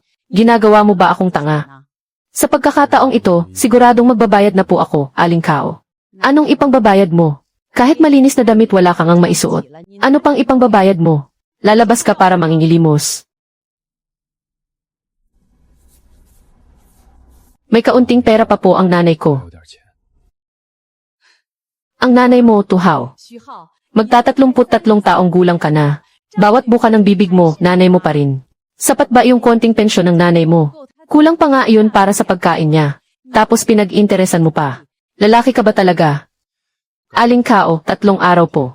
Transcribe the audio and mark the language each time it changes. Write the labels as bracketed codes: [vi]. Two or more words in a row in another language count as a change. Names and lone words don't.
[tl] Ginagawa mo ba akong tanga? Sa pagkakataong ito, siguradong magbabayad na po ako, Alingkao. Anong ipangbabayad mo? Kahit malinis na damit wala kang ang maisuot. Ano pang ipangbabayad mo? Lalabas ka para mangingilimos. May kaunting pera pa po ang nanay [zh] 还 [tl] ko. [zh] 有点钱， [tl] Ang nanay mo, Tuhao. [zh] 徐浩， [tl] Magta-33 taong gulang ka na. Bawat buka ng bibig mo, nanay mo pa rin. Sapat ba yung konting pensyon ng nanay mo? Kulang pa nga iyon para sa pagkain niya. Tapos pinag-interesan mo pa. Lalaki ka ba talaga? Alingkao, 3 araw po.